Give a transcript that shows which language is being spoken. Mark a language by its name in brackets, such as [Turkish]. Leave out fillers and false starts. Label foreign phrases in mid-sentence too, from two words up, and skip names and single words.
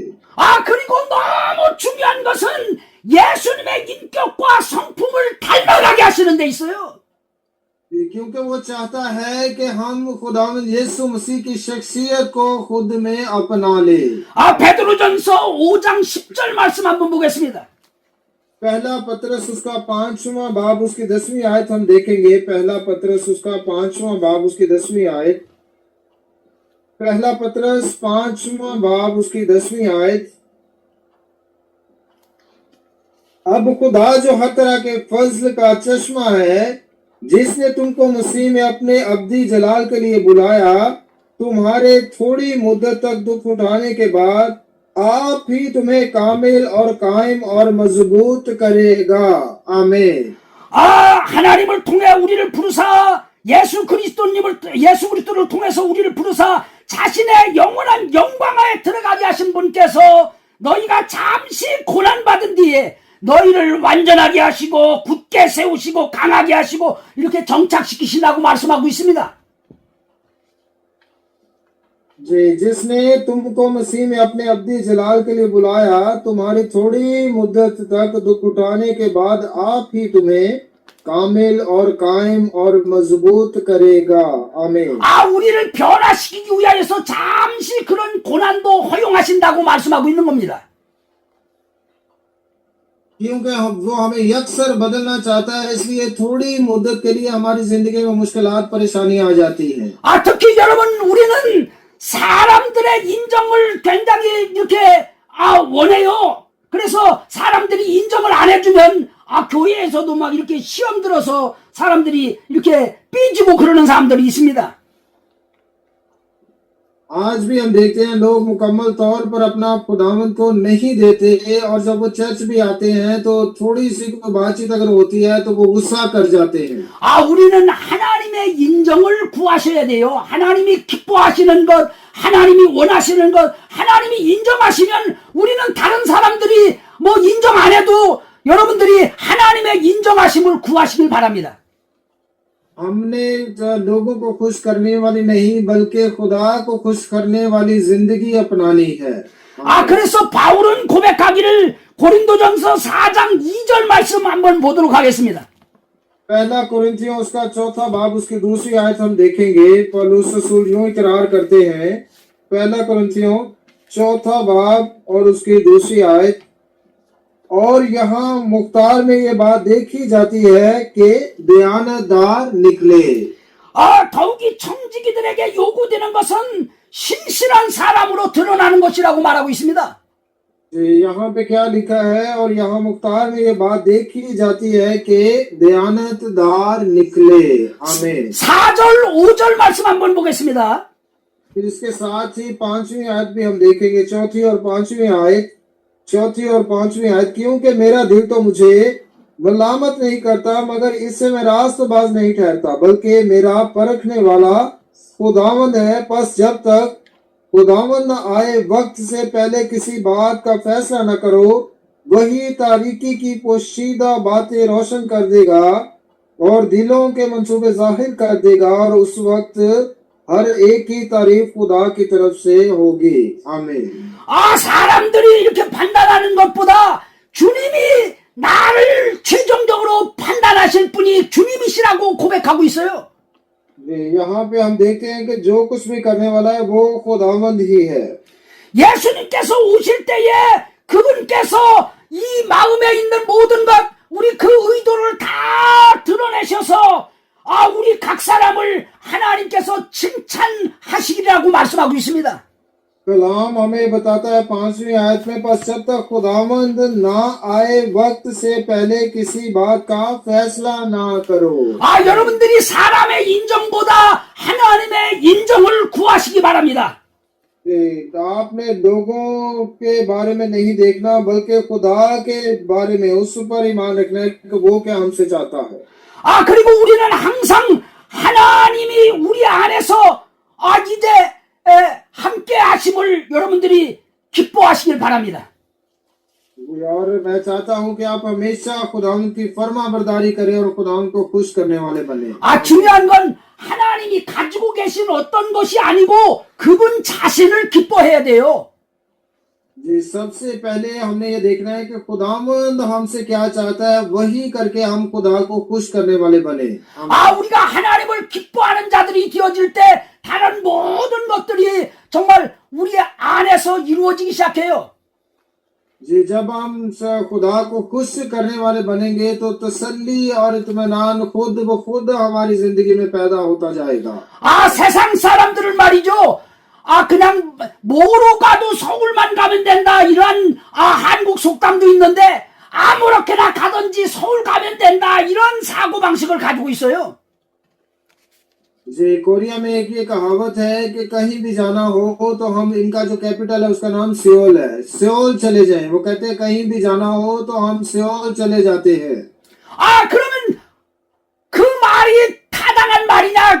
[Korean] 그리고 너무 중요한 것은 예수님의 인격과 성품을 닮아가게 하시는 데 있어요. [Urdu] کیونکہ وہ چاہتا ہے کہ ہم خداوند یسوع مسیح کی شخصیت کو خود میں اپنا لے. [Korean] 베드로전서 5장 10절 말씀 한번 보겠습니다. [Urdu] پہلا پطرس اس کا 5واں باب اس کی 10ویں آیت ہم دیکھیں گے. پہلا پطرس اس کا 5واں باب اس کی 10ویں آیت. پہلا پطرس 5واں باب اس کی 10ویں آیت. اب خدا جو ہر طرح کے فضل کا چشمہ ہے، جس نے تم کو مسیح میں اپنے ابدی جلال کے لیے بلایا، تمہارے تھوڑی مدت تک دکھ اٹھانے کے بعد آپ ہی تمہیں کامل اور قائم اور مضبوط کرے گا. आमीन। [Korean] 하나님을 통해 우리를 부르사 예수 그리스도를 통해서 우리를 부르사 자신의 영원한 영광에 들어가게 하신 분께서 너희가 잠시 고난 받은 뒤에 너희를 완전하게 하시고 굳게 세우시고 강하게 하시고 이렇게 정착시키신다고 말씀하고 있습니다. [Urdu] جس نے تم کو مسیح میں اپنے ابدی جلال کے لیے بلایا، تمہاری تھوڑی مدت تک دکھ اٹھانے کے بعد آپ ہی تمہیں کامل اور قائم اور مضبوط کرے گا. आमीन। [Korean] 우리를 변화시키기 위하여서 잠시 그런 고난도 허용하신다고 말씀하고 있는 겁니다. [Urdu] کیونکہ وہ ہمیں یکسر بدلنا چاہتا ہے، اس لیے تھوڑی مدت کے لیے ہماری زندگی میں مشکلات پریشانیاں آ جاتی ہیں. [Korean] 특히 여러분, 우리는 사람들의 인정을 굉장히 이렇게 원해요. 그래서 사람들이 인정을 안 해주면 교회에서도 막 이렇게 시험 들어서 사람들이 이렇게 삐지고 그러는 사람들이 있습니다. [Urdu] آج بھی ہم دیکھتے ہیں لوگ مکمل طور پر اپنا خداوند کو نہیں دیتے اور جب وہ چرچ بھی آتے ہیں تو تھوڑی سی کوئی بات چیت اگر ہوتی ہے تو وہ غصہ کر جاتے ہیں. [Korean] 우리는 하나님의 인정을 구하셔야 돼요. 하나님이 기뻐하시는 것, 하나님이 원하시는 것, 하나님이 인정하시면 우리는 다른 사람들이 뭐 인정 안 해도 여러분들이 하나님의 인정하심을 구하시길 바랍니다. [Urdu] ہم نے لوگوں کو خوش کرنے والی نہیں بلکہ خدا کو خوش کرنے والی زندگی اپنانی ہے. [Korean] 그래서 바울은 고백하기를 고린도전서 4장 2절 말씀 한번 보도록 하겠습니다. [Urdu] پہلا کرنتھیوں اس کا 4تھا باب اس کی دوسری آیت ہم دیکھیں گے. پولس رسول یوں اقرار کرتے ہیں۔ پہلا کرنتھیوں چوتھا باب اور اس کی دوسری آیت. اور یہاں مختار میں یہ بات دیکھی جاتی ہے کہ دیانتدار نکلے. [Korean] 더욱이 청지기들에게 요구되는 것은 신실한 사람으로 드러나는 것이라고 말하고 있습니다. [Urdu] یہاں پہ کیا لکھا ہے، اور یہاں مختار میں یہ بات دیکھی جاتی ہے کہ دیانتدار نکلے. आमीन। [Korean] 4절 5절 말씀 한번 보겠습니다. [Urdu] پھر اس کے ساتھ ہی 5ویں آیت بھی ہم دیکھیں گے، چوتھی اور پانچویں آیت. کیونکہ میرا دل تو مجھے ملامت نہیں کرتا، مگر اس سے میں راستباز نہیں ٹھہرتا، بلکہ میرا پرکھنے والا خداوند ہے. بس جب تک خداوند نہ آئے، وقت سے پہلے کسی بات کا فیصلہ نہ کرو. وہی تاریکی کی پوشیدہ باتیں روشن کر دے گا اور دلوں کے منصوبے ظاہر کر دے گا، اور اس وقت ہر ایک کی تعریف خدا کی طرف سے ہوگی. आमीन। [Korean] 사람들이 이렇게 판단하는 것보다 주님이 나를 최종적으로 판단하실 분이 주님이시라고 고백하고 있어요. [Urdu] یہاں پہ ہم دیکھتے ہیں کہ جو کچھ بھی کرنے والا ہے وہ خداوند ہی ہے. [Korean] 예수님께서 오실 때에 그분께서 이 마음에 있는 모든 것, 우리 그 의도를 다 드러내셔서 우리 각 사람을 하나님께서 칭찬하시리라고 말씀하고 있습니다. [Urdu] کلام ہمیں بتاتا ہے 5ویں آیت میں، بس جب تک خداوند نہ آئے، وقت سے پہلے کسی بات کا فیصلہ نہ کرو. [Korean] 여러분들이 사람의 인정보다 하나님의 인정을 구하시기 바랍니다. [Urdu] آپ نے لوگوں کے بارے میں نہیں دیکھنا، بلکہ خدا کے بارے میں اس پر ایمان رکھنا ہے کہ وہ کیا ہم سے چاہتا ہے. [Korean] 그리고 우리는 항상 하나님이 우리 안에서 이제 함께 하심을 여러분들이 기뻐하시길 바랍니다. [Urdu] اور میں چاہتا ہوں کہ آپ ہمیشہ خداوند کی فرمانبرداری کریں اور خداوند کو خوش کرنے والے بنے. [Korean] 중요한 건 하나님이 가지고 계신 어떤 것이 아니고 그분 자신을 기뻐해야 돼요. [Urdu] جی، سب سے پہلے ہم نے یہ دیکھنا ہے کہ خداوند ہم سے کیا چاہتا ہے، وہی کر کے ہم خدا کو خوش کرنے والے بنے. [Korean] 우리가 하나님을 기뻐하는 자들이 되어질 때 다른 모든 것들이 정말 우리 안에서 이루어지기 시작해요. [Urdu] جی، جب ہم خدا کو خوش کرنے والے بنیں گے تو تسلی اور اطمینان خود بخود ہماری زندگی میں پیدا ہوتا جائے گا. [Korean] 세상 사람들은 말이죠. 그냥 뭐로 가도 서울만 가면 된다, 이런 한국 속담도 있는데 아무렇게나 가든지 서울 가면 된다, 이런 사고방식을 가지고 있어요. [Urdu] جی، کوریا میں ایک یہ کہاوت ہے کہ کہیں بھی جانا ہو تو ہم، ان کا جو کیپٹل ہے اس کا نام سیول ہے، سیول چلے جائیں. وہ کہتے ہیں کہیں بھی جانا ہو تو ہم سیول چلے جاتے ہیں. [Korean] 그러면 그 말이 타당한 말이냐?